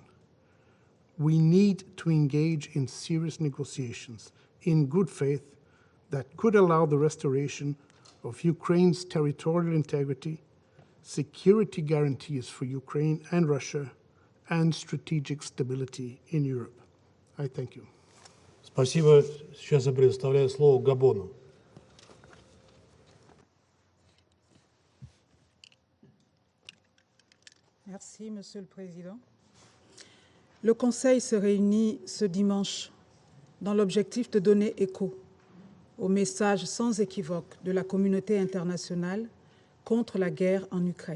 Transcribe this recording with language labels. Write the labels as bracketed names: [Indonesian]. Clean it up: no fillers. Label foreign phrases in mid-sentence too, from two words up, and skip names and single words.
[English] We need to engage in serious negotiations in good faith that could allow the restoration of Ukraine's territorial integrity, security guarantees for Ukraine and Russia, and strategic stability in Europe. I thank you. [Russian] Спасибо. Сейчас я предоставляю слово Габону. [French] Merci, Monsieur le Président. Le Conseil se réunit ce dimanche dans l'objectif de donner écho au message sans équivoque de la communauté internationale contre la guerre en Ukraine.